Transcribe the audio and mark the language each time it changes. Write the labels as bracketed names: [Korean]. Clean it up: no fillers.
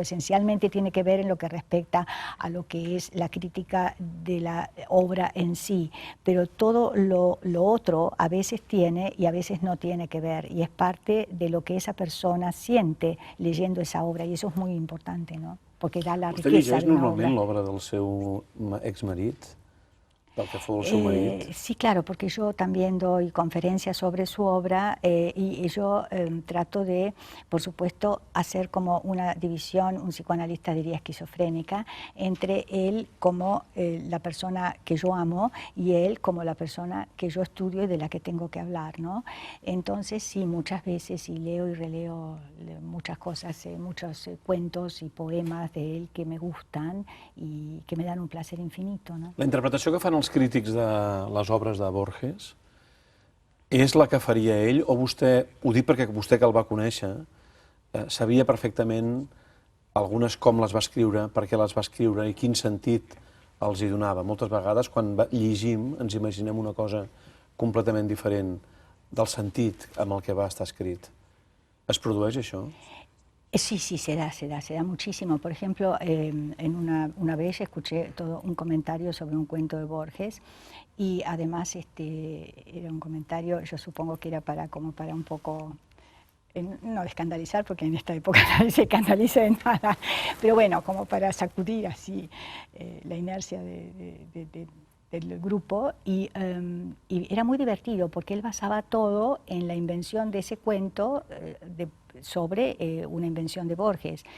[Spanish] Esencialmente tiene que ver en lo que respecta a lo que es la crítica de la obra en sí, pero todo lo otro a veces tiene y a veces no tiene que ver, y es parte de lo que esa persona siente leyendo esa obra, y eso es muy importante, ¿no? Porque da la riqueza de una obra. [Catalan] ¿Vostè llegeix normalment l'obra del seu exmarit? Del que fou el seu marit? [Spanish] Sí, claro, porque yo también doy conferencias sobre su obra y yo trato de, por supuesto, hacer como una división, un psicoanalista diría esquizofrénica, entre él como la persona que yo amo y él como la persona que yo estudio y de la que tengo que hablar, ¿no? Entonces, sí, muchas veces sí leo y releo muchas cosas, muchos cuentos y poemas de él que me gustan y que me dan un placer infinito, ¿no? [Catalan] La interpretació que fan els crítics de les obres de Borges és la que faria ell, o vostè, ho dic perquè vostè que el va conèixer, sabia perfectament algunes com les va escriure, per què les va escriure i quin sentit els hi donava. Moltes vegades, quan llegim, ens imaginem una cosa completament diferent del sentit amb el que va estar escrit. Es produeix això? [Spanish] Sí, sí, se da muchísimo. Por ejemplo, una vez escuché todo un comentario sobre un cuento de Borges y además era un comentario, yo supongo que era como para un poco, no escandalizar, porque en esta época nadie se escandaliza de nada, pero bueno, como para sacudir así la inercia del grupo y era muy divertido porque él basaba todo en la invención de ese cuento sobre una invención de Borges.